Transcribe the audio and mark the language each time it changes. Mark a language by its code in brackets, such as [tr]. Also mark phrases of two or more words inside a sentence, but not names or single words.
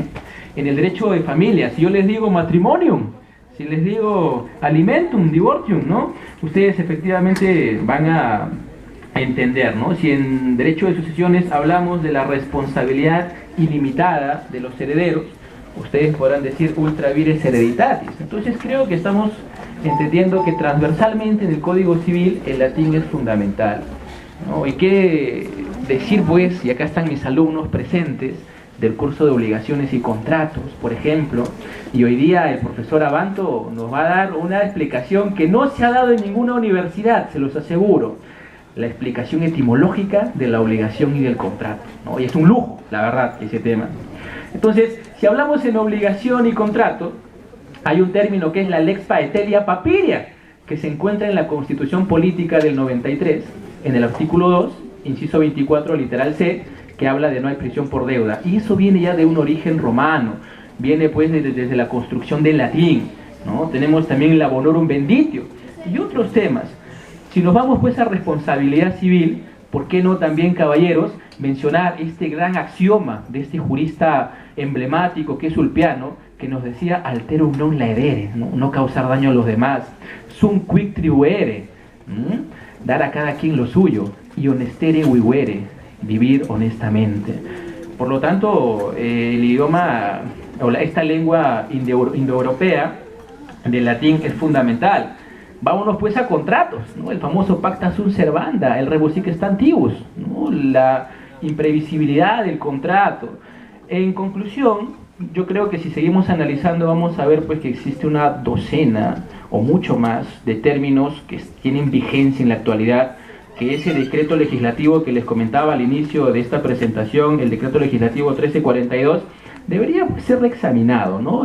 [es] En el derecho de familia, si yo les digo matrimonium, si les digo [la] alimentum, divortium, [es] ¿no?, ustedes efectivamente van a entender, ¿no? Si en derecho de sucesiones hablamos de la responsabilidad ilimitada de los herederos, ustedes podrán decir [la] ultra vires hereditatis. [es] Entonces creo que estamos entendiendo que transversalmente en el Código Civil el latín es fundamental, ¿no? Y qué decir pues, y acá están mis alumnos presentes del curso de obligaciones y contratos, por ejemplo, y hoy día el profesor Abanto nos va a dar una explicación que no se ha dado en ninguna universidad, se los aseguro, la explicación etimológica de la obligación y del contrato, ¿no? Y es un lujo, la verdad, ese tema. Entonces, si hablamos en obligación y contrato, hay un término que es la lex paetelia papiria, que se encuentra en la Constitución Política del 93, en el artículo 2, inciso 24, literal C, que habla de no hay prisión por deuda. Y eso viene ya de un origen romano, viene pues desde la construcción del latín, ¿no? Tenemos también la [la] bonorum benditio [es] y otros temas. Si nos vamos pues a responsabilidad civil, ¿por qué no también, caballeros, mencionar este gran axioma de este jurista emblemático que es Ulpiano, que nos decía [la] alterum non laedere, [es] no causar daño a los demás, [la] sum quic tribuere, [es] dar a cada quien lo suyo, y [la] honestere vivere, [es] vivir honestamente. Por lo tanto, el idioma, o esta lengua indoeuropea del latín es fundamental. Vámonos pues a contratos, ¿no? El famoso [la] pacta sunt servanda, [es] el [la] rebus sic stantibus, [es] ¿no? La imprevisibilidad del contrato. En conclusión, yo creo que si seguimos analizando vamos a ver pues que existe una docena o mucho más de términos que tienen vigencia en la actualidad, que ese decreto legislativo que les comentaba al inicio de esta presentación, el decreto legislativo 1342, debería pues ser reexaminado, ¿no?